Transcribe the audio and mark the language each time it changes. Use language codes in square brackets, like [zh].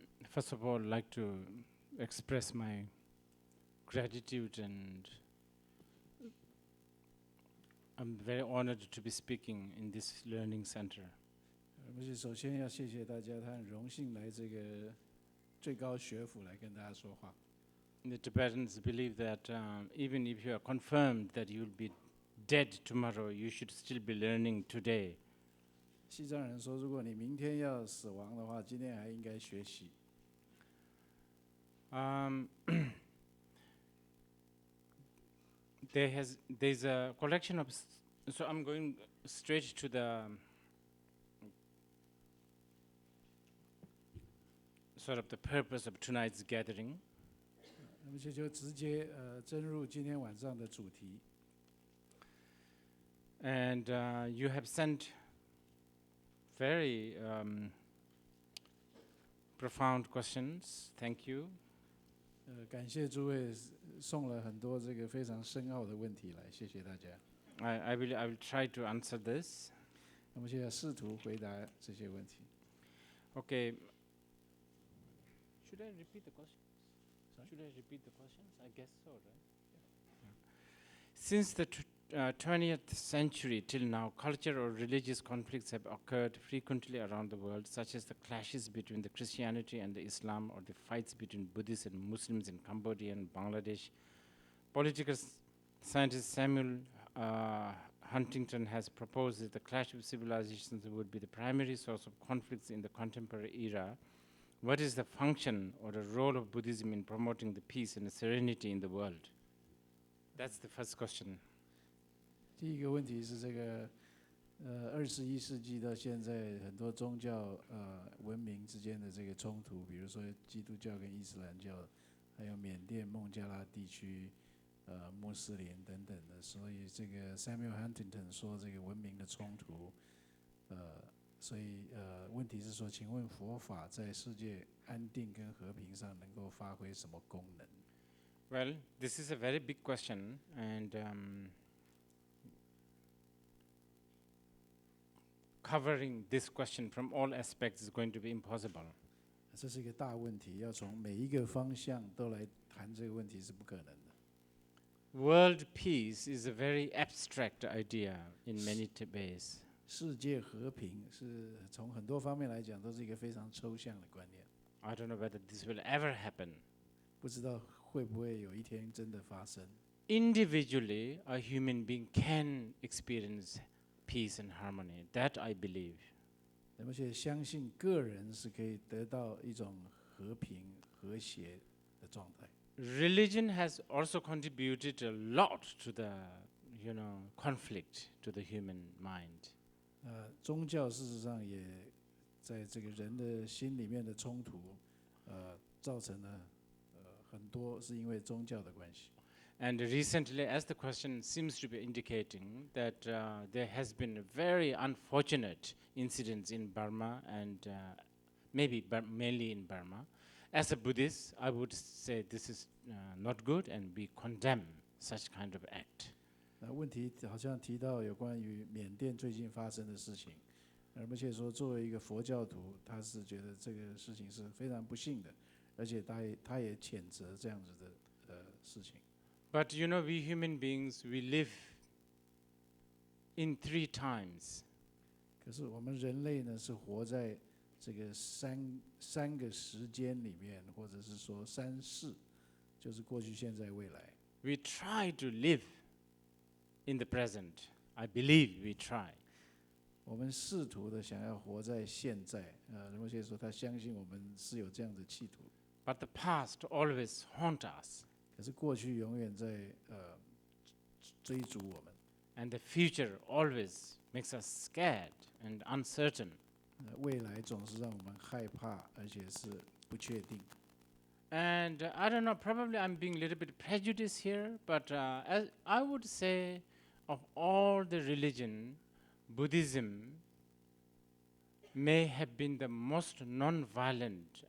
[en] First of all, I'd like to express my gratitude, and I'm very honored to be speaking in this learning center. [zh] 而且首先要谢谢大家，他很荣幸来这个最高学府来跟大家说话。 [en] The Tibetans believe that even if you are confirmed that you will be dead tomorrow, you should still be learning today. [zh] 西藏人说，如果你明天要死亡的话，今天还应该学习。 [en] There's a collection of, so I'm going straight to the sort of the purpose of tonight's gathering. [zh] 那么就直接深入今天晚上的主题。 [en] And you have sent very profound questions. Thank you. [zh] 感谢诸位送了很多这个非常深奥的问题来，谢谢大家。 [en] I will try to answer this. [zh] 那么现在试图回答这些问题。 [en] Okay. Should I repeat the questions? Should I repeat the questions? I guess so, right? Yeah. Since the 20th century till now, cultural or religious conflicts have occurred frequently around the world, such as the clashes between the Christianity and the Islam, or the fights between Buddhists and Muslims in Cambodia and Bangladesh. Political scientist Samuel Huntington has proposed that the clash of civilizations would be the primary source of conflicts in the contemporary era. What is the function or the role of Buddhism in promoting the peace and the serenity in the world? That's the first question. [zh] 第一个问题是这个，21世纪到现在，很多宗教文明之间的这个冲突，比如说基督教跟伊斯兰教，还有缅甸、孟加拉地区，穆斯林等等的，所以这个 Samuel Huntington 说这个文明的冲突，所以问题是说，请问佛法在世界安定跟和平上能够发挥什么功能？ [en] Well, this is a very big question, and covering this question from all aspects is going to be impossible. [zh] 这是一个大问题，要从每一个方向都来谈这个问题是不可能的。 [en] World peace is a very abstract idea in many ways. [zh] 世界和平是从很多方面来讲都是一个非常抽象的观念。 [en] I don't know whether this will ever happen. [zh] 不知道会不会有一天真的发生。 [en] Individually, a human being can experience peace and harmony. That I believe. [zh] 而且相信个人是可以得到一种和平、和谐的状态。 [en] Religion has also contributed a lot to the, conflict to the human mind. [zh] 宗教事实上也在这个人的心里面的冲突，造成了很多是因为宗教的关系。 [en] And recently, as the question seems to be indicating, that there has been very unfortunate incidents in Burma, and maybe mainly in Burma. As a Buddhist, I would say this is not good, and we condemn such kind of act. [zh] 问题好像提到有关于缅甸最近发生的事情，而且说作为一个佛教徒，他是觉得这个事情是非常不幸的，而且他也谴责这样子的事情。 [en] But we human beings, we live in 3 times. [zh] 可是我们人类呢，是活在这个三个时间里面，或者是说3世，就是过去、现在、未来。 [en] We try to live in the present. I believe we try. [zh] 我们试图的想要活在现在，仁波切说他相信我们是有这样的企图。 [en] But the past always haunt us. [zh] 可是过去永远在追逐我们。 [en] And the future always makes us scared and uncertain. [zh] 未来总是让我们害怕，而且是不确定。 [en] And I don't know, probably I'm being a little bit prejudiced here, but as I would say of all the religion, Buddhism may have been the most non-violent.